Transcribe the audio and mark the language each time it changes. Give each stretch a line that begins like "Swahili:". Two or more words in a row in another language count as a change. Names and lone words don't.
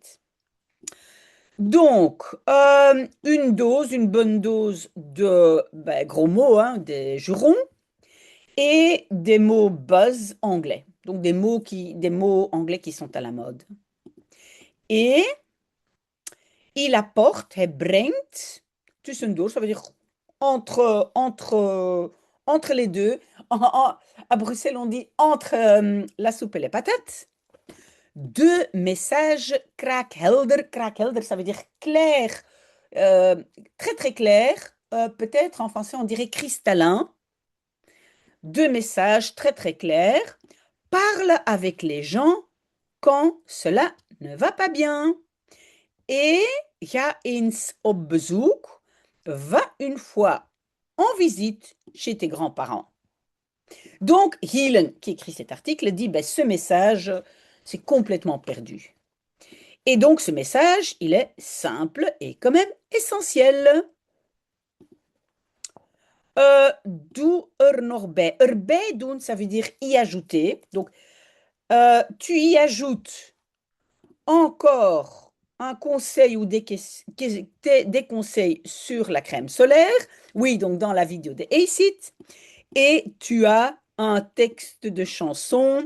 French: Donc, une bonne dose de gros mots, hein, des jurons, et des mots buzz anglais. Donc, des mots anglais qui sont à la mode. Et il apporte,
Dutch: hij brengt, tussendoor,
French: ça veut dire entre les deux. À Bruxelles, on dit entre la soupe et les patates. Deux messages kraakhelder. Kraakhelder, ça veut dire clair, très très clair. Peut-être en français, on dirait cristallin. Deux messages très très clairs. Parle avec les gens quand cela ne va pas bien.
Dutch: Et ga eens op bezoek.
French: Va une fois en visite chez tes grands-parents. Donc, Hielen, qui écrit cet article, dit ben, ce message, c'est complètement perdu. Et donc, ce message, il est simple et quand même essentiel.
Dutch: Doe er nog bij. Erbij doen,
French: ça veut dire y ajouter. Donc, tu y ajoutes encore un conseil ou des conseils sur la crème solaire. Oui, donc dans la vidéo de ACID. Et tu as un texte de chanson.